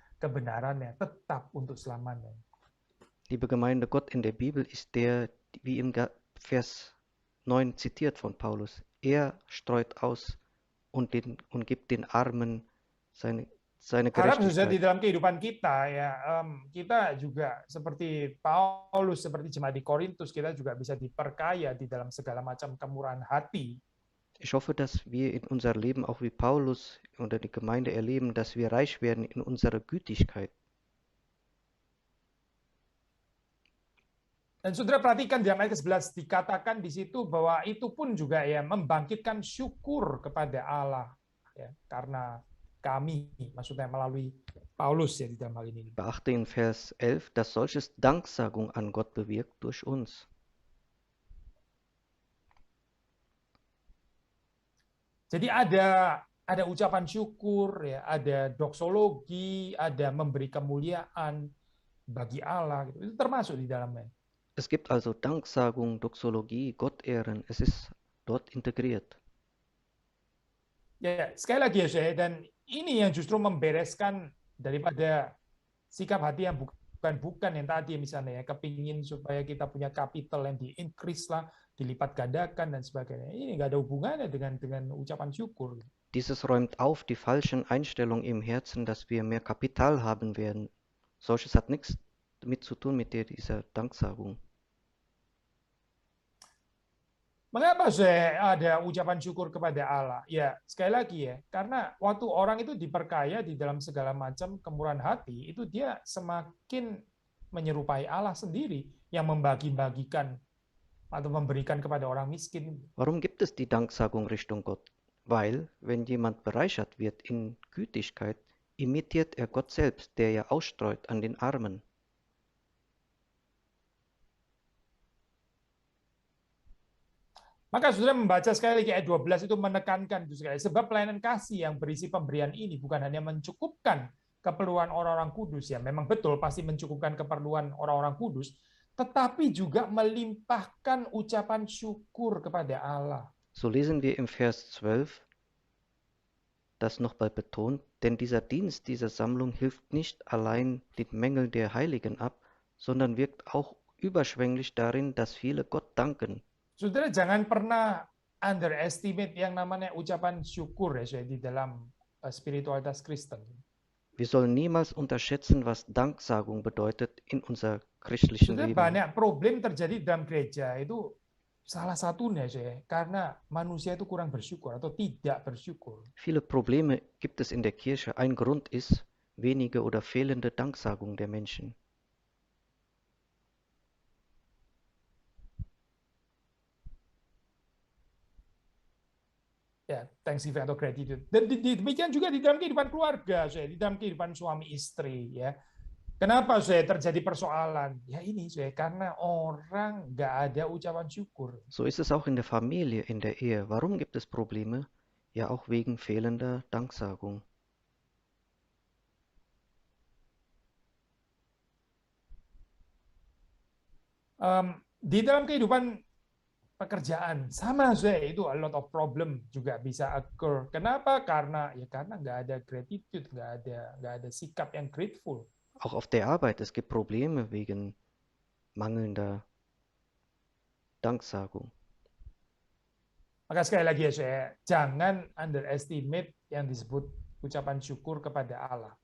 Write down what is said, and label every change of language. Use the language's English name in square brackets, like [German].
[Indonesian] Kebenarannya tetap untuk selamanya. [German] Liebe Gemeinde, Gott in der Bibel ist der, wie im Vers 9 zitiert von Paulus. Er streut aus und gibt den Armen seine [Indonesian] Harap saudara di dalam kehidupan kita ya, kita juga seperti Paulus, seperti jemaat di Korintus, kita juga bisa diperkaya di dalam segala macam kemurahan hati. [German] Ich hoffe, dass wir in unser Leben auch wie Paulus oder die Gemeinde erleben, dass wir reich werden in unserer Gütigkeit. [Indonesian] Dan saudara perhatikan di ayat ke-11 dikatakan di situ bahwa itu pun juga ya membangkitkan syukur kepada Allah ya, karena kami, maksudnya melalui Paulus ya di dalam hal ini. [German] Beachte in Vers 11, dass solches Danksagung an Gott bewirkt durch uns. [Indonesian] Jadi ada ucapan syukur ya, ada doksologi, ada memberi kemuliaan bagi Allah gitu. Itu termasuk di dalamnya. [German] Es gibt also Danksagung, Doxologie, Gottehren, es ist dort integriert. [Indonesian] Ya, sekali lagi ya saya, dan ini yang justru membereskan daripada sikap hati yang bukan yang tadi misalnya ya, kepingin supaya kita punya capital yang di-increase lah, dilipat gandakan dan sebagainya. Ini nggak ada hubungannya dengan ucapan syukur. [German] Dieses räumt auf die falschen Einstellungen im Herzen, dass wir mehr Kapital haben werden. Solches hat nichts damit zu tun mit dieser Danksagung. [Indonesian] Mengapa saya ada ucapan syukur kepada Allah? Ya, sekali lagi ya, karena waktu orang itu diperkaya di dalam segala macam kemurahan hati, itu dia semakin menyerupai Allah sendiri yang membagi-bagikan atau memberikan kepada orang miskin. [German] Warum gibt es die Danksagung Richtung Gott? Weil, wenn jemand bereichert wird in Gütigkeit, imitiert er Gott selbst, der ja ausstreut an den Armen. [Indonesian] Maka saudara membaca sekali lagi ayat 12 itu menekankan itu sekali. Sebab pelayanan kasih yang berisi pemberian ini bukan hanya mencukupkan keperluan orang-orang kudus, ya memang betul pasti mencukupkan keperluan orang-orang kudus, tetapi juga melimpahkan ucapan syukur kepada Allah. [German] So lesen wir im Vers 12 das nochmal betont, denn dieser Dienst dieser Sammlung hilft nicht allein den Mängeln der Heiligen ab, sondern wirkt auch überschwänglich darin, dass viele Gott danken. [Indonesian] Saudara jangan pernah underestimate yang namanya ucapan syukur ya di dalam spiritualitas Kristen. [German] Wir sollen niemals unterschätzen, was Danksagung bedeutet in unser christlichen [Indonesian] Saudara, [German] Leben. [Indonesian] banyak problem terjadi dalam gereja itu Salah satunya karena manusia itu kurang bersyukur atau tidak bersyukur. [German] Viele Probleme gibt es in der Kirche. Ein Grund ist wenige oder fehlende Danksagung der Menschen. [Indonesian] Ya, thanksgiving atau gratitude. Dan demikian juga di dalam kehidupan keluarga, di dalam kehidupan suami istri, ya. Kenapa terjadi persoalan? Ya ini karena orang nggak ada ucapan syukur. [German] So ist es auch in der Familie, in der Ehe. Warum gibt es Probleme? Ja, auch wegen fehlender Danksagung. [Indonesian] Di dalam kehidupan pekerjaan sama itu [English] a lot of problem [Indonesian] juga bisa occur. Kenapa? Karena nggak ada gratitude, nggak ada sikap yang grateful. [German] Auch auf der Arbeit, es gibt Probleme wegen mangelnder Danksagung. [Indonesian] Maka sekali lagi jangan underestimate yang disebut ucapan syukur kepada Allah.